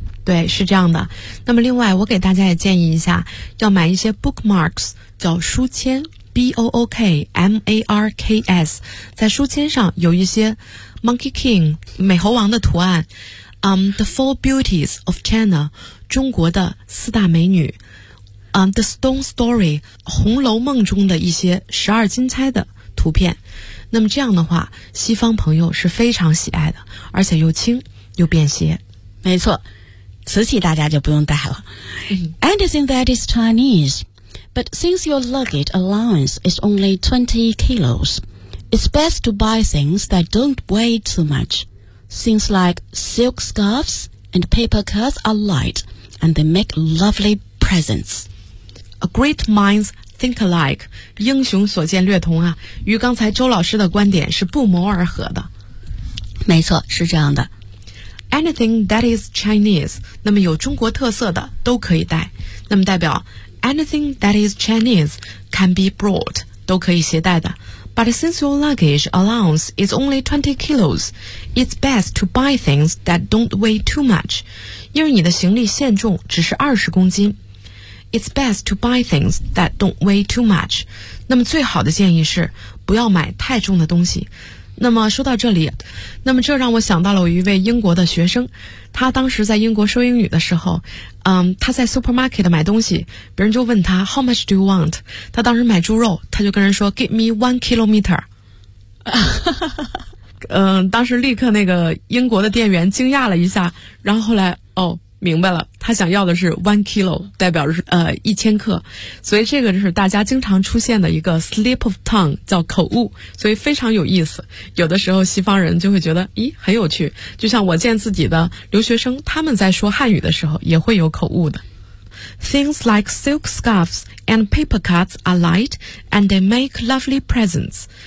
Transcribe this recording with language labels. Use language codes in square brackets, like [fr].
[zh] 对，是这样的。那么另外我给大家也建议一下，要买一些 bookmarks, 叫书签，B-O-O-K-M-A-R-K-S, 在书签上有一些 Monkey King, 美猴王的图案、The Four Beauties of China, 中国的四大美女、The Stone Story, 红楼梦中的一些十二金钗的图片。那么这样的话，西方朋友是非常喜爱的，而且又轻又便携。没错，瓷器大家就不用带了。 [en] Anything that is Chinese,But since your luggage allowance is only 20 kilos, it's best to buy things that don't weigh too much. Things like silk scarves and paper cuts are light, and they make lovely presents. A great mind's think alike. [zh] 英雄所见略同啊，与刚才周老师的观点是不谋而合的。没错，是这样的。 [en] Anything that is Chinese, [zh] 那么有中国特色的都可以带。那么代表 [en] Anything that is Chinese can be brought, [zh] 都可以携带的。 [en] But since your luggage allowance is only 20 kilos, it's best to buy things that don't weigh too much. [zh] 因为你的行李限重只是20公斤。 [en] It's best to buy things that don't weigh too much. [zh] 那么最好的建议是不要买太重的东西。那么说到这里，那么这让我想到了我一位英国的学生，他当时在英国说英语的时候，他在 supermarket 买东西，别人就问他 [en] How much do you want? [zh] 他当时买猪肉，他就跟人说 [en] Give me 1 kilometer. [zh] 当时立刻那个英国的店员惊讶了一下，然后后来哦，明白了，他想要的是 1 kilo, 代表是1000克，所以这个就是大家经常出现的一个 [en] slip of tongue, [zh] 叫口误，所以非常有意思。有的时候西方人就会觉得咦很有趣，就像我见自己的留学生他们在说汉语的时候也会有口误的。 [en] Things like silk scarves and paper cuts are light and they make lovely presents.